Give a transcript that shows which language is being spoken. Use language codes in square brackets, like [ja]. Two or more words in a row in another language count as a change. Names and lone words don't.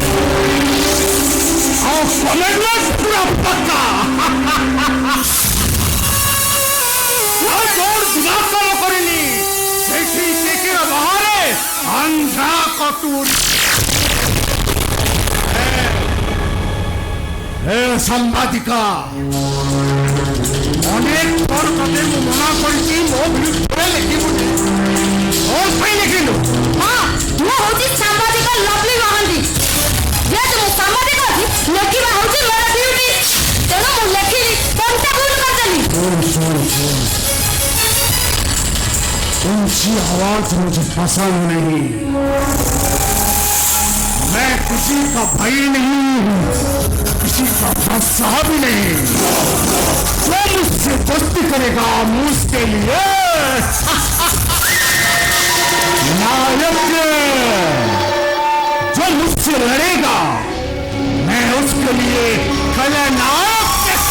[or] Our commitment Prapaka. Our God Dinasala Korini, Seshi Sekira Bahare, Andra Kotur. ଏ ସାମ୍ବାଦିକା ଅନେକ ଥର ତତେ ମୁଁ ମନା କରିଛି ମୋ ବିରୁଦ୍ଧରେ ଲେଖିବୁନି କ'ଣ ପାଇଁ ଲେଖିଲୁ? ହଁ ମୁଁ ହଉଛି ସାମ୍ବାଦିକ ଲଭଲି ମହାନ୍ତି। ଯେହେତୁ ମୁଁ ସାମ୍ବାଦିକ ଅଛି ଲେଖିବା ହଉଛି ମୋର ଡ୍ୟୁଟି। ତେଣୁ ମୁଁ ଲେଖିଲି କଣଟା ଭୁଲ କରିଦେଲି। [hi] ऊंची आवाज मुझे पसंद नहीं। मैं किसी का भाई नहीं हूँ, किसी का बादशाह भी नहीं। जो मुझसे दोस्ती करेगा मुझके लिए नायक, जो मुझसे लड़ेगा मैं उसके लिए खलनायक।